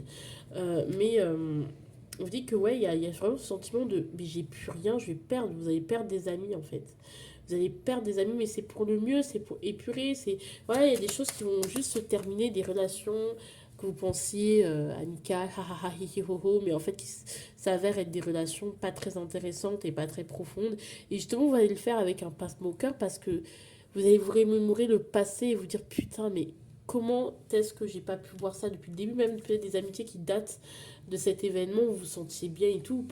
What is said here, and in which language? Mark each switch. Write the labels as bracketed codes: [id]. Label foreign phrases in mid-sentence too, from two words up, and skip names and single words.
[fr] Mais on vous dit que, ouais, il y a vraiment ce sentiment de mais j'ai plus rien, je vais perdre. Vous allez perdre des amis, en fait. Vous allez perdre des amis, mais c'est pour le mieux, c'est pour épurer. Voilà, il y a des choses qui vont juste se terminer, des relations que vous pensiez amicales, ha ha ha, hi hi ho ho, mais en fait qui s'avèrent être des relations pas très intéressantes et pas très profondes. Et justement, vous allez le faire avec un passe-mot au cœur parce que vous allez vous remémorer le passé et vous dire putain, mais comment est-ce que j'ai pas pu voir ça depuis le début, même peut-être des amitiés qui datent de cet événement où vous vous sentiez bien et tout.